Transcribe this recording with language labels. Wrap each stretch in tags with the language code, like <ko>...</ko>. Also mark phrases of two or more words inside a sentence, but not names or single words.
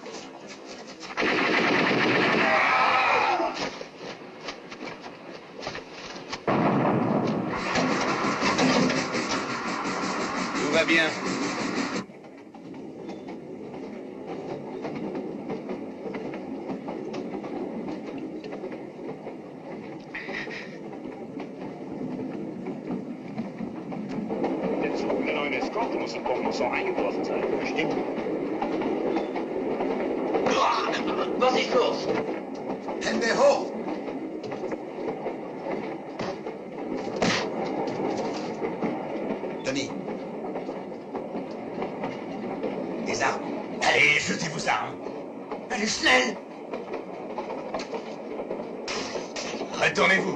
<fr>Tout va bien.</fr> <de>Der Zug der neuen Eskorte muss in Pont-Mousson eingetroffen sein. Bestimmt. Was ist los? Hände hoch! Tony.</de> <fr>Des armes. Allez, jetez vos armes. Allez, schnell. Retournez-vous.</fr>